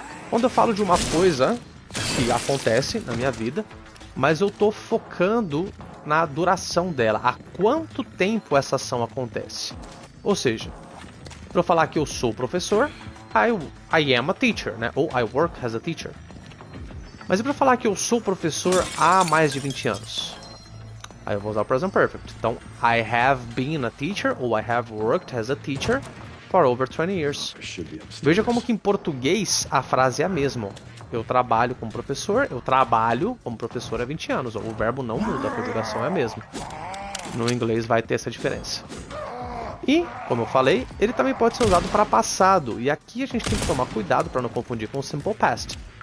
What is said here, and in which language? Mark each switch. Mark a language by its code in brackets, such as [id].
[pt] Quando eu falo de uma coisa que acontece na minha vida, mas eu estou focando na duração dela, há quanto tempo essa ação acontece. Ou seja, para eu falar que eu sou professor, [en] I am a teacher, [pt] né? Ou [en] I work as a teacher. [pt] Mas e para falar que eu sou professor há mais de 20 anos? Aí eu vou usar o Present Perfect. [en] Então, I have been a teacher, [pt] ou [en] I have worked as a teacher for over 20 years. [pt] Veja como que em português a frase é a mesma. Eu trabalho como professor, eu trabalho como professor há 20 anos. O verbo não muda, a conjugação é a mesma. No inglês vai ter essa diferença. E, como eu falei, ele também pode ser usado para passado. E aqui a gente tem que tomar cuidado para não confundir com o Simple Past.